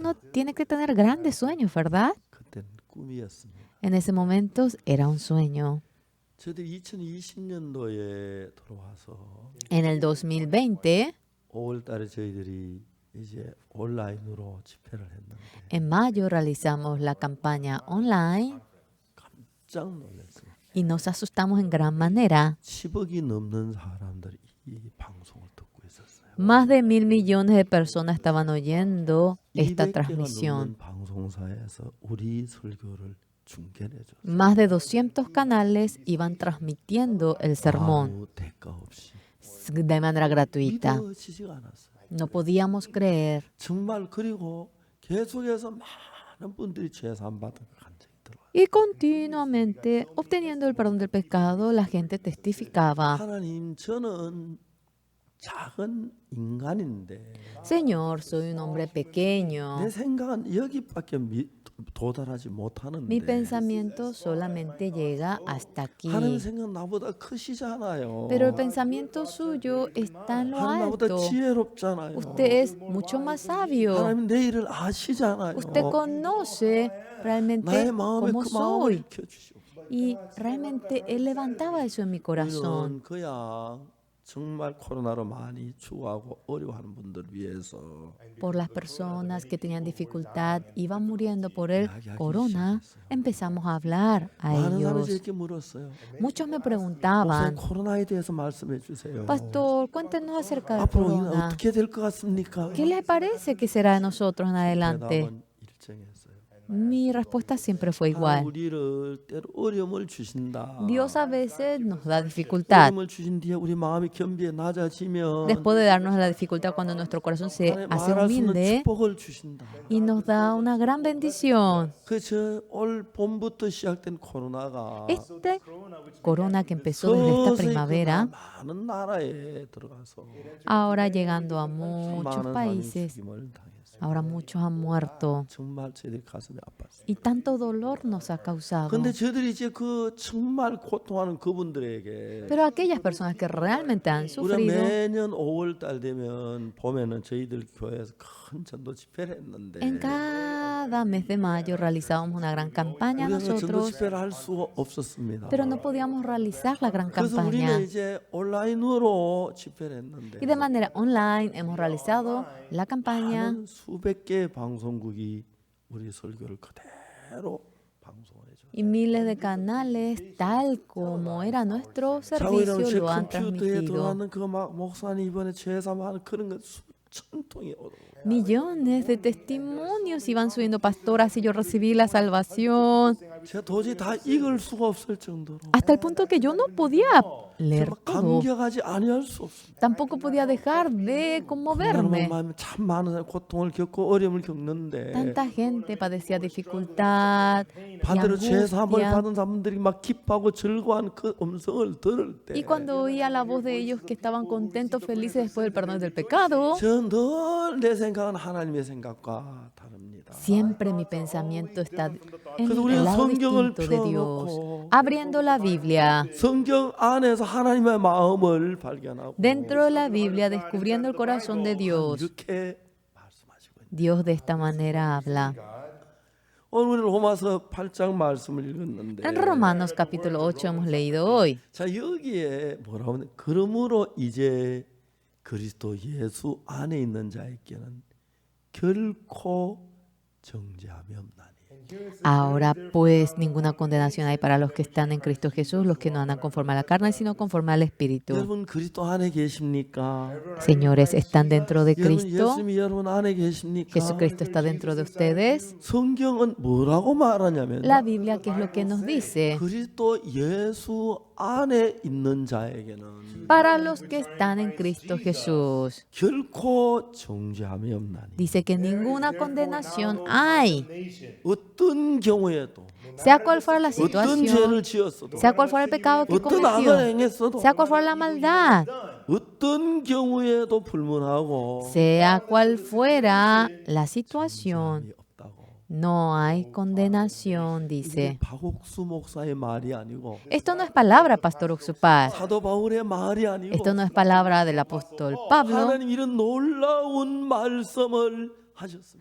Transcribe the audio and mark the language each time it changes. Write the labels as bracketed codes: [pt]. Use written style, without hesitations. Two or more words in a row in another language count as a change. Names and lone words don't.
[es] pero uno tiene que tener grandes sueños, ¿verdad? [ko] 그때는 꿈이었습니다. [es] En ese momento era un sueño. [ko] 저희들이 2020년도에 들어와서 [es] En el 2020, [ko] 5월 달에 저희들이 이제 온라인으로 집회를 했는데 [es] en mayo, realizamos la campaña online [ko] 깜짝 놀랐어요. [es] y nos asustamos en gran manera. [ko] 10억이 넘는 사람들이 이 방송을 듣고 있었어요. [es] Más de 1.000 millones de personas estaban oyendo esta [ko] 200개가 [es] transmisión. [ko] 넘는 방송사에서 우리 설교를 중계해 줬어요. [es] Más de 200 canales iban transmitiendo el sermón [ko] 아무 대가 없이 [es] de manera gratuita. [ko] 믿어지지가 않았어요. [es] No podíamos creer. [ko] 정말 그리고 계속해서 많은 분들이 죄산 받은 걸 간증이 들어와요. [es] Y continuamente, obteniendo el perdón del pecado, la gente testificaba: [ko] 하나님, 저는 작은 인간인데 [es] Señor, soy un hombre pequeño. [ko] 내 생각은 여기밖에 도달하지 못하는데 [es] Mi pensamiento solamente llega hasta aquí. [ko] 하나님 생각 나보다 크시잖아요. [es] Pero el pensamiento suyo está en lo [ko] 하나님 나보다 [es] alto. [ko] 지혜롭잖아요. [es] Usted es mucho más sabio. [ko] 하나님 내 일을 아시잖아요. [es] Usted conoce realmente [ko] 나의 마음에 [es] cómo [ko] 그 마음을 [es] soy. [ko] 익혀주시오. [es] Y realmente Él levantaba eso en mi corazón. [ko] 우리는 그냥 정말 코로나로 많이 추구하고 어려워하는 분들 위해서 [es] Por las personas que tenían dificultad, iban muriendo por el corona, empezamos a hablar a [ko] 많은 사람이 [es] ellos. [ko] 이렇게 물었어요. [es] Muchos me [ko] 목사님, [es] preguntaban: [ko] 코로나에 대해서 말씀해 주세요. [es] Pastor, cuéntenos acerca del [ko] 앞으로 이는 [es] corona. [ko] 어떻게 될 것 같습니까? [es] ¿Qué les parece que será de nosotros en adelante? [ko] 대답은 일정했어요. [es] Mi respuesta siempre fue [ko] 하나님 [es] igual. [ko] 우리를 때로 어려움을 주신다. [es] Dios a veces nos da dificultad. [ko] 어려움을 주신 뒤에 우리 마음이 겸비해 낮아지면 [es] Después de darnos la dificultad, cuando nuestro corazón se [ko] 하나님 [es] hace [ko] 말할 수 있는 [es] humilde [ko] 축복을 주신다. [es] y nos da una gran bendición. [ko] 그저올 봄부터 시작된 코로나가 [es] Este corona que empezó desde esta [ko] 서서히 [es] primavera, [ko] 많은 나라에 들어가서 [es] ahora llegando a muchos [ko] 많은 사람이 [es] países, [ko] 죽임을 당했어요. [es] ahora muchos han muerto [ko] 정말 저희들 가슴이 아팠어요. [es] y tanto dolor nos ha causado. [ko] 근데 저희들이 이제 그 정말 고통하는 그분들에게 [es] Pero aquellas personas que realmente han [ko] 우리가 [es] sufrido, [ko] 매년 5월 달 되면 봄에는 저희들 교회에서 큰 전도 집회를 했는데 [es] en cada mes de mayo realizábamos una gran campaña [ko] 우리가 그 전도 [es] nosotros, [ko] 집회를 할 수가 없었습니다. [es] pero no podíamos realizar la gran [ko] 그래서 [es] campaña. [ko] 우리는 이제 온라인으로 집회를 했는데 [es] Y de manera online hemos realizado la campaña [ko] 많은 수백 개의 방송국이 우리 설교를 그대로 방송을 해줘요. [es] y miles de canales, tal como era nuestro [ko] 자, [es] servicio, [ko] 우리는 제 [es] lo han [ko] 컴퓨터에 [es] transmitido. [ko] 들어가는 그 막 목사님 이번에 죄사하는 그런 거 수천 통이 오더라고요. [es] Millones de testimonios iban subiendo: Pastor, así yo recibí la salvación. [ko] 제가 도저히 다 읽을 수가 없을 정도로 [es] Hasta el punto que yo no podía leer [ko] 정말 [es] todo. [ko] 감격하지 아니할 수 없습니다. [es] Tampoco podía dejar de conmoverme. [ko] 마음에 참 많은 사람이 고통을 겪고 어려움을 겪는데 [es] Tanta gente padecía dificultad y [ko] 반대로 죄사함을 [es] angustia. [ko] 받은 사람들이 막 기뻐하고 즐거워하는 그 음성을 들을 때 [es] Y cuando oía la voz de ellos que estaban contentos, felices después del perdón del pecado, [ko] 저 늘 내 생각은 하나님의 생각과 다릅니다. [es] siempre mi pensamiento está en [ko] 그래서 [es] el [ko] 우리는 [es] lado [ko] 성경을 [es] distinto de Dios. [ko] 펴놓고 [es] Abriendo la Biblia, [ko] 성경 안에서 하나님의 마음을 발견하고 [es] dentro de la Biblia, descubriendo el corazón de Dios. [ko] 이렇게 말씀하시고 있는 [es] Dios de esta manera habla. [ko] 오늘 우리는 로마서 8장 말씀을 읽었는데 [es] En Romanos capítulo 8 hemos leído hoy. [ko] 자 여기에 뭐라고 하냐 그러므로 이제 그리스도 예수 안에 있는 자에게는 결코 정죄함이 없나니 [es] Ahora pues ninguna condenación hay para los que están en Cristo Jesús, los que no andan conforme a la carne, sino conforme al Espíritu. [ko] 여러분 그리스도 안에 계십니까? [es] Señores, ¿están dentro de [ko] 여러분 [es] Cristo? [ko] 예수님이 여러분 안에 계십니까? [es] ¿Jesucristo está dentro de ustedes? [ko] 성경은 뭐라고 말하냐면 [es] La Biblia, ¿qué es lo que nos dice? [ko] 그리스도 예수 안에 있는 자에게는 [es] Para los que están en Cristo Jesús. [ko] 결코 정죄함이 없나니 [es] Dice que ninguna condenación hay, [ko] 어떤 경우에도 [es] sea cual fuera la [ko] 어떤 [es] situación, [ko] 죄를 지었어도 [es] sea cual fuera el pecado que [ko] 어떤 악을 [es] cometió, [ko] 행했어도 [es] sea cual fuera la maldad, [ko] 어떤 경우에도 불문하고 [es] sea cual fuera la situación, [ko] 정죄함이 없다고 [es] no hay condenación, [ko] 이게 [es] dice. [ko] 박옥수 목사의 말이 아니고 [es] Esto no es palabra, Pastor Oxupar. [ko] 사도 바울의 말이 아니고 [es] Esto no es palabra del apóstol Pablo, [ko] 하나님 이런 놀라운 말씀을 말씀하셨습니다.